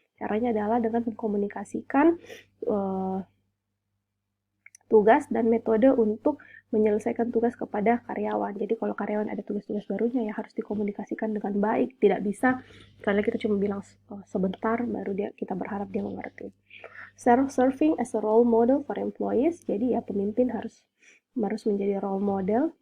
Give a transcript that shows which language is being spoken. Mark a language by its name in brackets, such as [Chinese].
[Indonesian] Caranya adalah dengan mengkomunikasikan tugas dan metode untuk menyelesaikan tugas kepada karyawan. Jadi kalau karyawan ada tugas-tugas barunya, ya harus dikomunikasikan dengan baik. Tidak bisa karena kita cuma bilang sebentar baru kita berharap dia mengerti. [English] Serving as a role model for employees. [Indonesian] Jadi ya pemimpin harus menjadi role model.